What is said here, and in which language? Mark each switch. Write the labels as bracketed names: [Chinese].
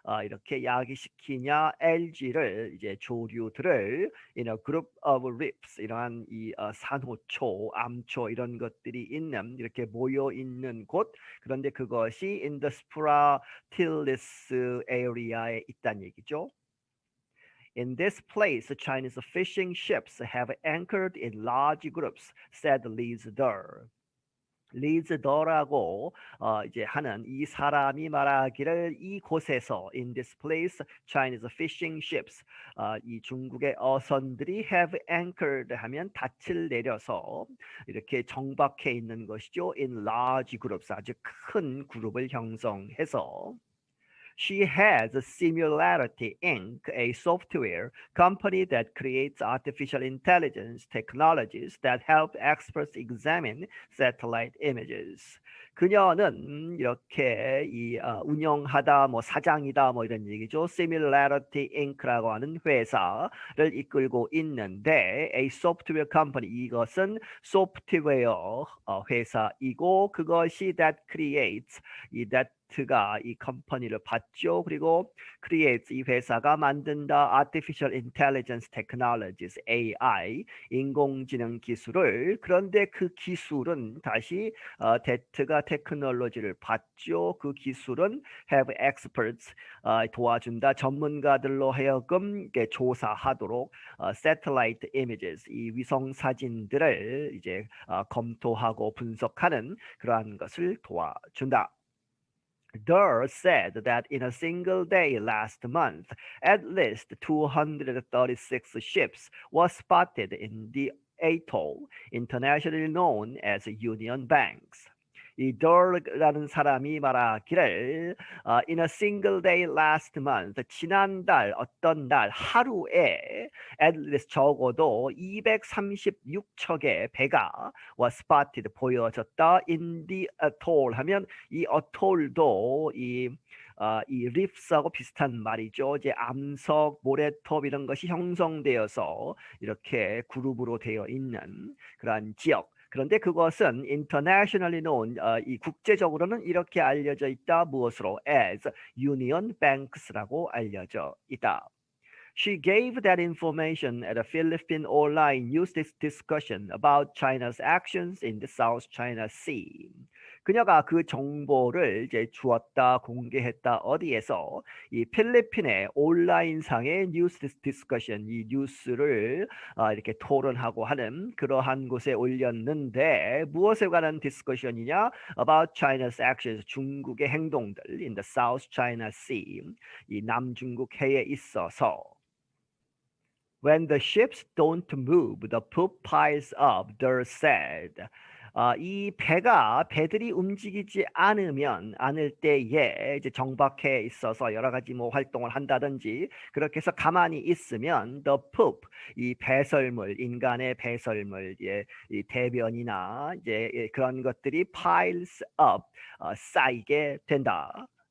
[Korean] 이렇게 야기시키냐, algae를, 이제 조류들을 [English] in a group of reefs, [Korean] 이러한 이 산호초, 암초 이런 것들이 있는, 이렇게 모여 있는 곳, 그런데 그것이 [English] in the Spratlys area [Korean] 에 있다는 얘기죠. [English] In this place, Chinese fishing ships have anchored in large groups, said Liz Durr. [Korean] 리즈더라고 이제 하는 이 사람이 말하기를, 이곳에서 [English] in this place Chinese fishing ships, [Korean] 이 중국의 어선들이 [English] have anchored [Korean] 하면 닻을 내려서 이렇게 정박해 있는 것이죠. [English] in large groups, [Korean] 아주 큰 그룹을 형성해서. [English] She has Similarity Inc., a software company that creates artificial intelligence technologies that help experts examine satellite images. [Korean] 그녀는 이렇게 운영하다, 뭐 사장이다, 뭐 이런 얘기죠. Similarity Inc.라고 하는 회사를 이끌고 있는데, [English] a software company, [Korean] 이것은 소프트웨어 회사이고, 그것이 [English] that creates, that [Korean] 대트가 이 컴퍼니를 봤죠. 그리고 creates 이 회사가 만든다 [English] artificial intelligence technologies [Korean] AI 인공지능 기술을 그런데 그 기술은 다시 대트가 테크놀로지를 봤죠. 그 기술은 [English] have experts [Korean] 도와준다 전문가들로 하여금 조사하도록 [English] satellite images [Korean] 이 위성 사진들을 이제 검토하고 분석하는 그러한 것을 도와준다. [English] Durr said that in a single day last month, at least 236 ships were spotted in the atoll, internationally known as Union Banks. [Korean] 이 Durr라는 사람이 말하기를 [English] in a single day last month, [Korean] 지난달 어떤 날 하루에 [English] at least [Korean] 적어도 236척의 배가 [English] was spotted [Korean] 보여졌다. [English] in the atoll [Korean] 하면 이 어톨도 이 리프스하고 비슷한 말이죠. 이제 암석, 모래톱 이런 것이 형성되어서 이렇게 그룹으로 되어 있는 그러한 지역. 그런데 그것은 [English] internationally known [Korean] 이 국제적으로는 이렇게 알려져 있다. 무엇으로? [English] as Union Banks [Korean] 라고 알려져 있다. [English] She gave that information at a Philippine online news discussion about China's actions in the South China Sea. [Korean] 그녀가 그 정보를 이제 주었다, 공개했다. 어디에서? 이 필리핀의 온라인상의 뉴스 디스커션, 이 뉴스를 이렇게 토론하고 하는 그러한 곳에 올렸는데 무엇에 관한 디스커션이냐? [English] About China's actions, [Korean] 중국의 행동들 [English] in the South China Sea, [Korean] 이 남중국해에 있어서. [English] When the ships don't move, the poop piles up, Durr said. [Korean] 이 배들이 움직이지 않을 때에 이제 정박해 있어서 여러 가지 뭐 활동을 한다든지 그렇게 해서 가만히 있으면 [English] the poop [Korean] 이 배설물 인간의 배설물 이 대변이나 이제 그런 것들이 [English] piles up [Korean] 쌓이게 된다.